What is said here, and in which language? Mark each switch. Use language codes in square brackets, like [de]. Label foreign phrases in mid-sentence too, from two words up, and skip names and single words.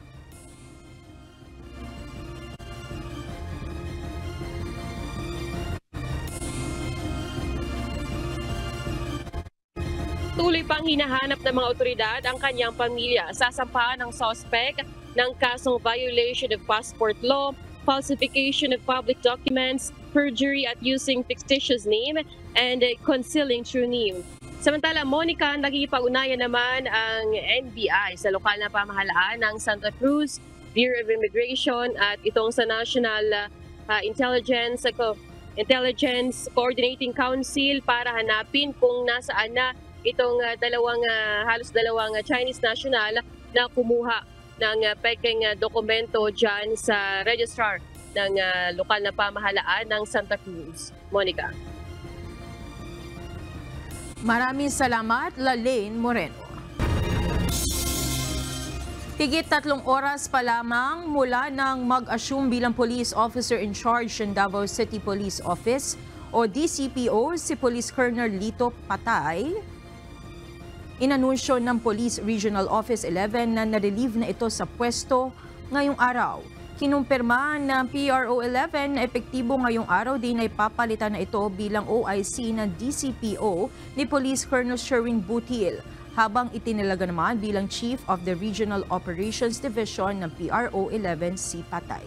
[tl] Tuloy pang hinahanap ng mga otoridad ang kanyang pamilya. Sasampahan ng suspect ng kasong [en] violation of passport law, falsification of public documents, perjury [tl] at [en] using fictitious name, and concealing true name. [tl] Samantala, Monica, nagkikipag-ugnayan naman ang NBI sa lokal na pamahalaan ng Santa Cruz, Bureau of Immigration at itong sa National Intelligence Coordinating Council para hanapin kung nasaan na itong halos dalawang [en] Chinese national [tl] na kumuha ng peking dokumento dyan sa registrar ng lokal na pamahalaan ng Santa Cruz. Monica. Maraming salamat, Lalaine Moreno. Higit 3 oras pa lamang mula nang mag-assume bilang [en] police officer in charge [tl] ng Davao City Police Office o DCPO si Police Colonel Lito Patay, inanunsyo ng Police Regional Office 11 na na-relieve na ito sa pwesto ngayong araw. Kinumpirma ng PRO 11 na epektibo ngayong araw din ay papalitan na ito bilang OIC ng DCPO ni Police Colonel Sherwin Butil, habang itinalaga naman bilang Chief of the Regional Operations Division ng PRO 11 si Patay.